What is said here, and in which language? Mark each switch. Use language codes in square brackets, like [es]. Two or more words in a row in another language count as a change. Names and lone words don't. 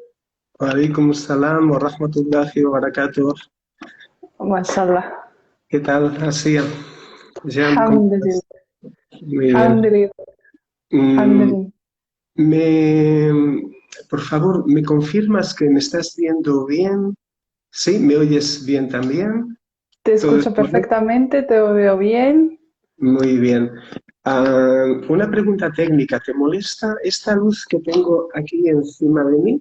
[ar] وعليكم السلام ورحمة الله وبركاته. Mashallah. [es] ¿Qué tal, Asia? Jam, ¿cómo Alhamdulillah. estás? Muy bien. Alhamdulillah. Mm, Alhamdulillah. me, por favor, ¿me confirmas que me estás viendo bien? ¿Sí? ¿Me oyes bien también? Te ¿Todo escucho está bien? perfectamente, te veo bien. Muy bien. Una pregunta técnica. ¿Te molesta esta luz que tengo aquí encima de mí?